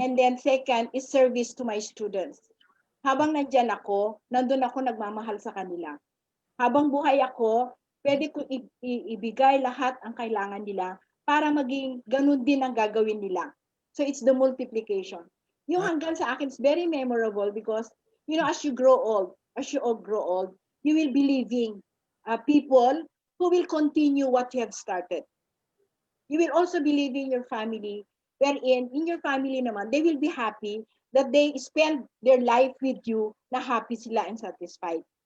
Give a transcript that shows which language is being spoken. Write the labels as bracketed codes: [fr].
[en] and then second is service to my students. [tl] habang nandyan ako, nandun ako nagmamahal sa kanila. Habang buhay ako, pwede ko ibigay lahat ang kailangan nila para maging ganun din ang gagawin nila. [en] So it's the multiplication. [tl] Yung hanggang sa akin [en] is very memorable because, you know, as you all grow old, you will be leaving people who will continue what you have started. You will also be leaving your family, wherein in your family naman, they will be happy that they spend their life with you [tl] na happy sila [en] and satisfied.